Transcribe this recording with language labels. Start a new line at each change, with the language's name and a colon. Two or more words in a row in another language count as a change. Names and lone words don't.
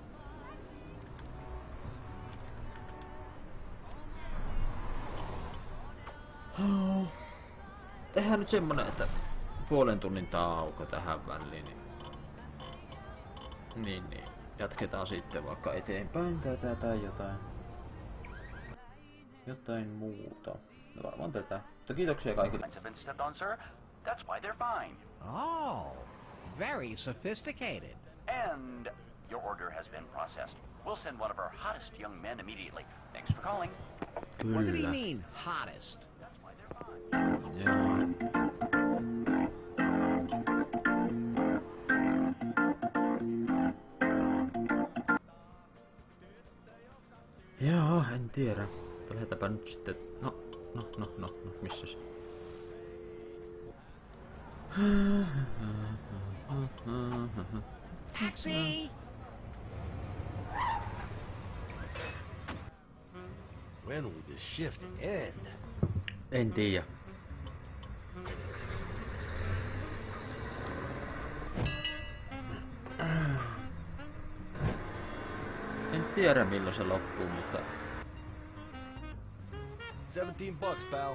Finnish: Tehdään nyt semmonen, että 0,5 tunnin tauko tähän väliin. Niin. Jatketaan sitten vaikka eteenpäin tätä tai jotain. Jotain muuta. No varmaan tätä. Mutta kiitoksia kaikille.
English: Have been stepped on, sir. That's why they're fine. Oh, very sophisticated. And your order has been processed. We'll send one of our hottest young men immediately. Thanks for calling. What did he mean, hottest?
Finnish: Joo, en tiedä. Lähdetäänpä nyt sitten... No, missäs?
English: Taxi! When will this shift end?
Finnish: En tiedä. En tiedä milloin se loppuu, mutta...
English: $17, pal.